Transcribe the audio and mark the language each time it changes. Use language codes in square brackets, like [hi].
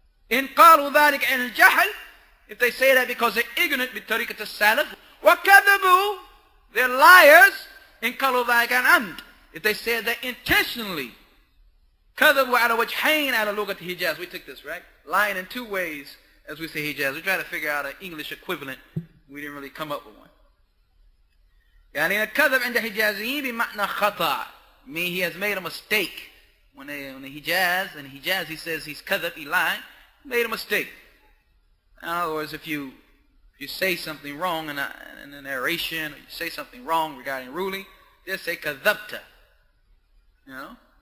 [ar] In qalu dhalik al-jahl, [en] if they say that because they're ignorant [ar] bi tariqat as-salaf, wa kadhabu, [en] they're liars. [ar] In qalu dhalik al-amd, [en] if they said that intentionally, [ar] كذبوا على وجهين على لغة [en] Hijaz. We took this, right? Lying in two ways, as we say Hijaz. We try to figure out an English equivalent. We didn't really come up with one. [ar] يعني الكذب عند الحجازيين بمعنى خطأ. [en] Meaning he has made a mistake. When the Hijaz, he says he's kadhab, he lied, made a mistake. In other words, if you say something wrong in a narration, or you say something wrong regarding ruling, they'll say kadhabta. You know?